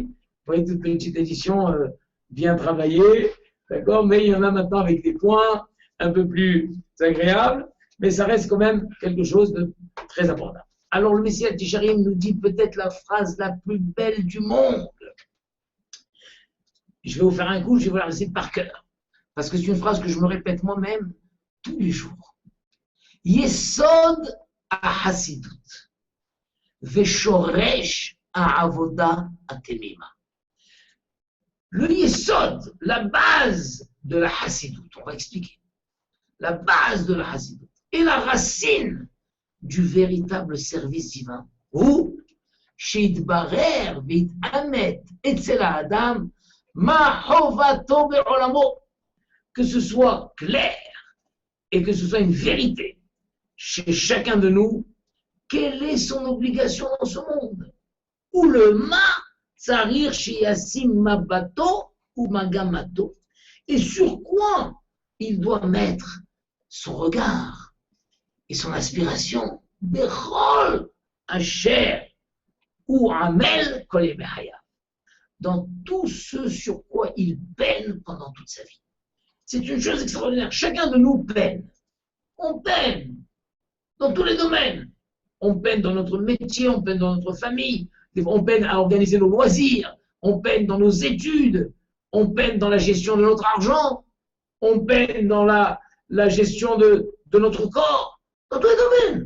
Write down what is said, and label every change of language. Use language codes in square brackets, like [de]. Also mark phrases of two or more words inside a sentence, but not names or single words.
[fr] Vous voyez, toute petite édition bien travaillée, d'accord, mais il y en a maintenant avec des points un peu plus agréables, mais ça reste quand même quelque chose de très important. Alors, le Mesilat Yesharim nous dit peut-être la phrase la plus belle du monde. Je vais vous faire un coup, je vais vous la réciter par cœur. Parce que c'est une phrase que je me répète moi-même tous les jours. [he] יסוד החסידות ושורש העבודה התמימה. [fr] Le yesod, la base de la hasidut, on va expliquer. La base de la hasidut et la racine du véritable service divin. Ou, [he] שיתברר ויתאמת אצל האדם מה חובתו בעולמו. [fr] Que ce soit clair et que ce soit une vérité chez chacun de nous, quelle est son obligation dans ce monde? [he] ולמה צריך שישים מבטו ומגמתו. [fr] Et sur quoi il doit mettre son regard et son aspiration? [he] בכל אשר הוא עמל כל ימי, [fr] dans tout ce sur quoi il peine pendant toute sa vie. C'est une chose extraordinaire. Chacun de nous peine. On peine. dans tous les domaines. On peine dans notre métier, on peine dans notre famille, on peine à organiser nos loisirs, on peine dans nos études, on peine dans la gestion de notre argent, on peine dans la gestion de notre corps, dans tous les domaines.